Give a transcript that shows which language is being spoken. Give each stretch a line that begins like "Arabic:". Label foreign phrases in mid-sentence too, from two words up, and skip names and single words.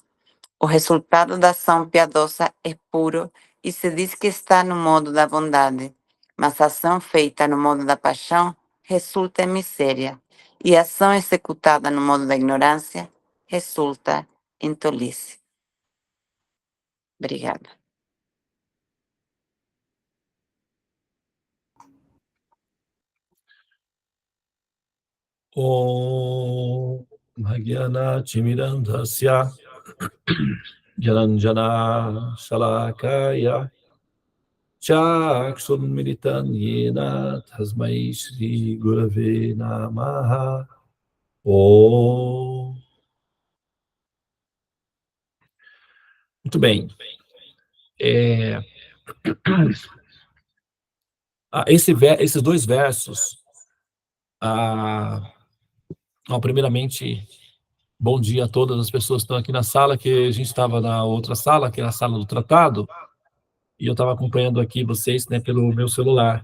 Portuguese: O resultado da ação piedosa é puro e se diz que está no modo da bondade, mas a ação feita no modo da paixão resulta em miséria, e a ação executada no modo da ignorância resulta em tolice. Obrigada.
Sanskrit: ॐ अज्ञान तिमिरान्धस्य ज्ञानाञ्जन शलाकया चक्षुः उन्मीलितं येन तस्मै श्री गुरवे नमः ॐ.
Portuguese: Muito bem. Esses dois versos, primeiramente, bom dia a todas as pessoas que estão aqui na sala, que a gente estava na outra sala, que é a sala do tratado, e eu estava acompanhando aqui vocês, né, pelo meu celular.